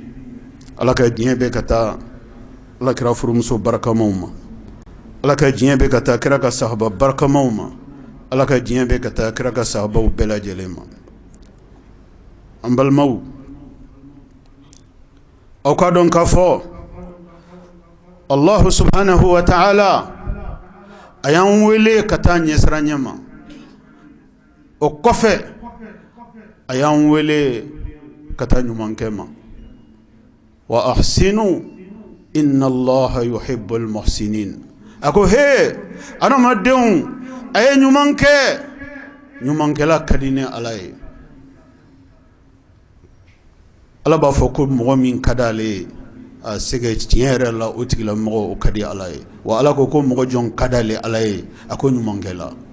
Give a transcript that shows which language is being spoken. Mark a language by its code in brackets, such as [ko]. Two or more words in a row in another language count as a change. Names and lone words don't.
[bm] Ala ka diɲɛ bɛ ka taa Alakira furumuso barakamaw ma. Ala ka diɲɛ bɛ ka taa kira ka sahaba barakamaw ma. Ala ka diɲɛ bɛ ka taa kira ka sahabaw bɛɛ lajɛlen ma. An balimaw, aw ka dɔn k'a fɔ [ar] الله سبحانه وتعالى [bm] a y'an wele ka taa ɲɛsira ɲɛ ma. O kɔfɛ a y'an wele ka taa ɲumankɛ ma. [ar] وأحسنوا إن الله يحب المحسنين. [bm] A ko he adamadenw, a ye ɲuman kɛ, ɲumankɛla ka di ni Ala ye. Ala b'a fɔ ko mɔgɔ min ka d'ale ye, a se kɛ tiɲɛ yɛrɛ la o tigilamɔgɔ o ka di Ala ye. Wa Ala ko mɔgɔ jɔn ka d'ale Ala ye, a ko ɲumankɛla.